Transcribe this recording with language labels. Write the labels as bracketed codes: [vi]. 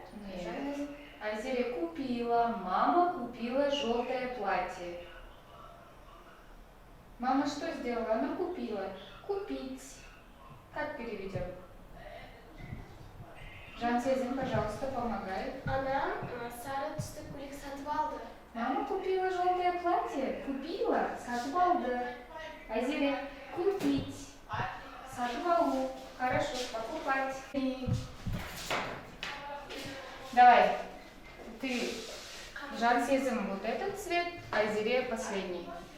[ru] Нет. Айзере купила. Мама купила желтое платье. Мама что сделала? Она купила. Купить. Как переведем? Жансезин, пожалуйста, помогай. [kk] Анам сары түсті көйлек сатып алды. [ru] Мама купила желтое платье. Купила. [kk] Сатып алды. [ru] Айзере купить. [kk] Сатып алу. [ru] Хорошо, покупать. Давай. Ты, Жансезин, вот этот цвет, Айзере последний.